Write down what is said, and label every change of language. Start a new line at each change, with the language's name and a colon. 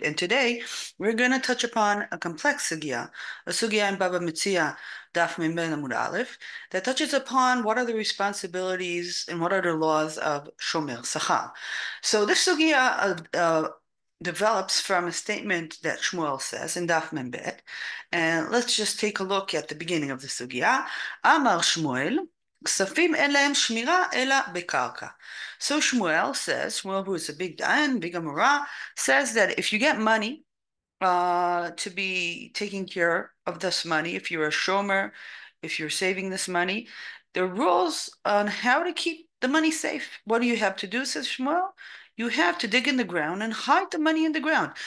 English: And today we're going to touch upon a complex sugya, a sugya in Bava Metzia, Daf Mem Ben Amud Aleph, that touches upon what are the responsibilities and what are the laws of shomer, sachar. So this sugya develops from a statement that Shmuel says in Daf Mem Bet, and let's just take a look at the beginning of the sugya.
Hebrew: Amar Shmuel, כספים אין להם שמירה אלא בקרקע.
English: So Shmuel says, Shmuel, who is a big dayan, big amora, says that if you get money to be taking care of this money, if you're a shomer, if you're saving this money, there are rules on how to keep the money safe. What do you have to do, says Shmuel? You have to dig in the ground and hide the money in the ground.